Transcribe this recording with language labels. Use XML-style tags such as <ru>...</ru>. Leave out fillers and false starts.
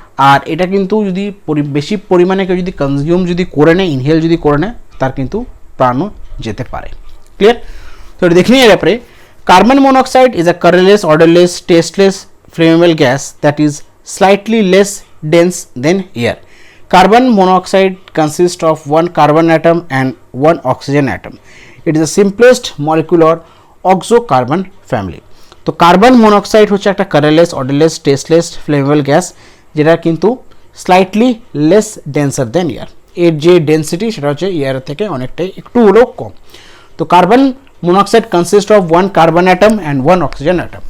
<bn>আর এটা কিন্তু যদি বেশি পরিমাণে কেউ যদি কনজিউম যদি করে নেয়, ইনহেল যদি করে নেয়, তার কিন্তু প্রাণও যেতে পারে। ক্লিয়ার? তো এটা দেখে নিয়ে ব্যাপারে,</bn> <en>Carbon monoxide is a colourless, odourless, tasteless, flammable gas that is slightly less dense than air. Carbon monoxide consists of one carbon atom and one oxygen atom. It is the simplest molecular oxocarbon family.</en> <bn>তো carbon monoxide হচ্ছে একটা colourless, অডারলেস, tasteless, flammable gas, যেটা কিন্তু slightly less ডেন্সার দেন air. এর যে density সেটা হচ্ছে air থেকে অনেকটাই একটু হলেও কম।</bn> <en>তো carbon monoxide consist of one carbon atom and one oxygen atom.</en>